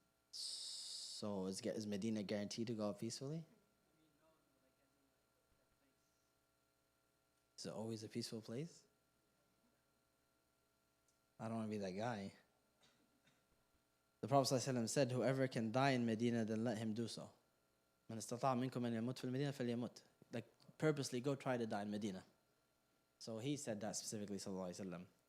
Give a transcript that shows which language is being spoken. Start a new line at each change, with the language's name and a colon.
English: So is Medina guaranteed to go out peacefully? Is it always a peaceful place? I don't want to be that guy. The Prophet ﷺ said, whoever can die in Medina, then let him do so.
Arabic: من استطاع منكم أن يموت في المدينة فليمت.
English: Like purposely go try to die in Medina. So he said that specifically, sallallahu alaihi wasallam.